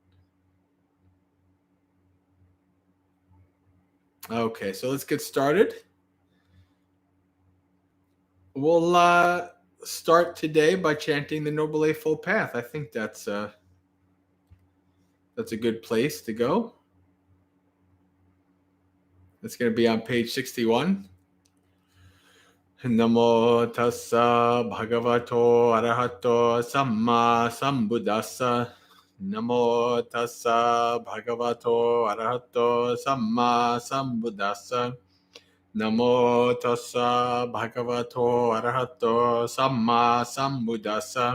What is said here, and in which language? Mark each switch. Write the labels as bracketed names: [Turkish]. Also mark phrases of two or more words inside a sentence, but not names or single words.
[English] Okay, so let's get started. We'll start today by chanting the Noble Eightfold Path. I think that's a good place to go. It's going to be on page 61. [Pali] Namo tassa bhagavato arahato samma sambuddhassa. Namo tassa bhagavato arahato samma sambuddhassa. Namo tassa bhagavato arahato samma sambuddhassa.